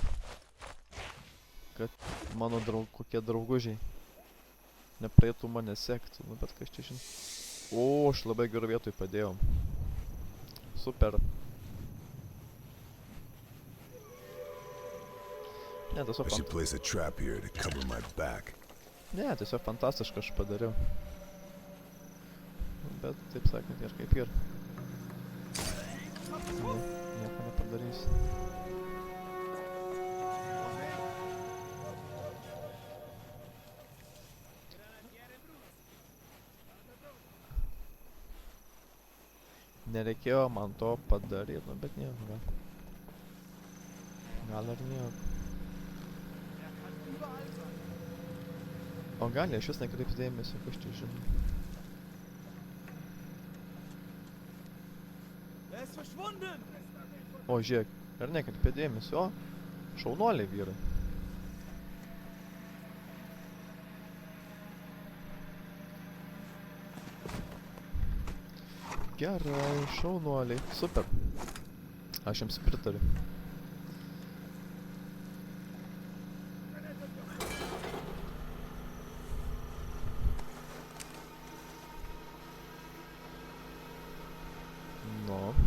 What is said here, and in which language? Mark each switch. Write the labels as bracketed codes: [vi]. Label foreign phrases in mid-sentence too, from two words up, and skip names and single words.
[lt] Kad mano kokie draugužiai nepraeitų mane sekti, nu bet kas čia žinai. O, aš labai gerų vietoj padėjau. Super. Ne, tiesiog [en] I should place a trap here to cover my back. [lt] Ne, tiesiog fantastiškai aš padariau. Bet, taip sakant, ir kaip ir. Ne, nieko nepadarys. Nereikėjo man to padaryti, nu bet nieko, gal. Gal ir nieko. O gal aš vis nekreips dėmesio, kas čia žinai. [de] Er ist verschwunden! [lt] O, žiūrėk, ar nekreipia dėmesio, o, šaunuoliai vyrai. Gerai, šaunuoliai, super. Aš jums pritariu. No.